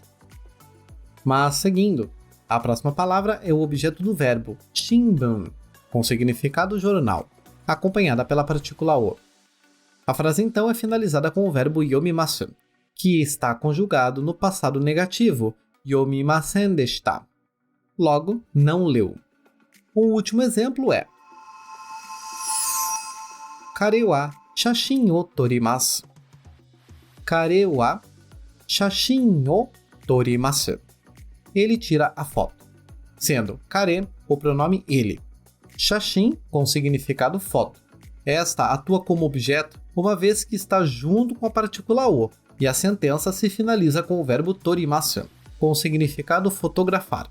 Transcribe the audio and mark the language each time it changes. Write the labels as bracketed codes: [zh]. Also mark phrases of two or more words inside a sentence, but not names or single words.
[pt] Mas, seguindo, a próxima palavra é o objeto do verbo shinbun, com significado jornal, acompanhada pela partícula o. A frase então é finalizada com o verbo yomimasu, que está conjugado no passado negativo, [ja] 読みませんでした. [pt] Logo, não leu. O último exemplo é: [ja] 彼は写真を撮ります. 彼は写真を撮ります. [pt] Ele tira a foto, sendo kare o pronome ele. Shashin, com significado foto. Esta atua como objeto uma vez que está junto com a partícula o, e a sentença se finaliza com o verbo torimasu, com significado fotografar.